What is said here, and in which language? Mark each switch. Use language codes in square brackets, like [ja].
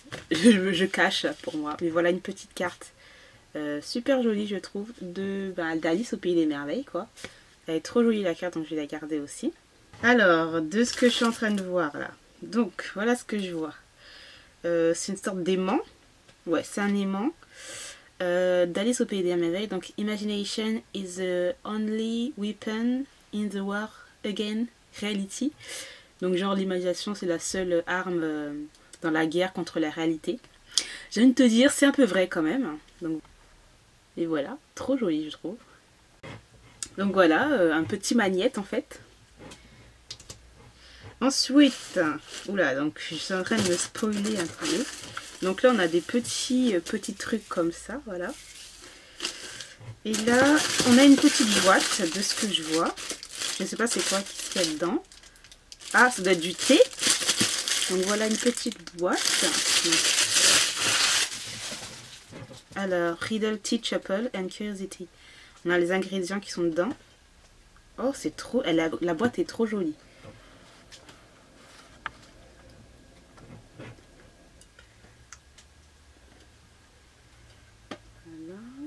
[fr] Je cache pour moi. Mais voilà une petite carte super jolie je trouve d'Alice au pays des merveilles quoi. Elle est trop jolie la carte donc je vais la garder aussi. Alors de ce que je suis en train de voir là. Donc voilà ce que je vois. C'est une sorte d'aimant. Ouais, c'est un aimant d'Alice au pays des merveilles. [en] Donc Imagination is the only weapon in the war again reality. [fr] Donc genre l'imagination c'est la seule arme dans la guerre contre la réalité. J'ai envie de te dire c'est un peu vrai quand même. Donc, et voilà, trop joli je trouve. Donc voilà, un petit magnète en fait. Ensuite, oula, donc je suis en train de me spoiler un peu. Donc là on a des petits trucs comme ça, voilà. Et là on a une petite boîte de ce que je vois. Je ne sais pas c'est quoi qui se fait dedans. Ah, ça doit être du thé. Donc voilà une petite boîte. Alors, Riddle Tea Chapel and Curiosity. On a les ingrédients qui sont dedans. Oh, c'est trop... la boîte est trop jolie. Voilà.